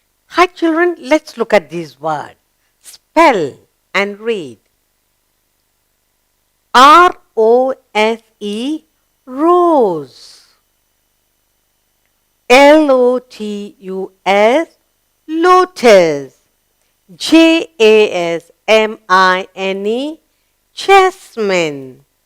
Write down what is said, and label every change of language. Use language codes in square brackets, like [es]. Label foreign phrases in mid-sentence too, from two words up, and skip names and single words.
[en] Hi children, let's look at these words. Spell and read. R-O-S-E, rose. L-O-T-U-S, lotus. J-A-S-M-I-N-E, jasmine.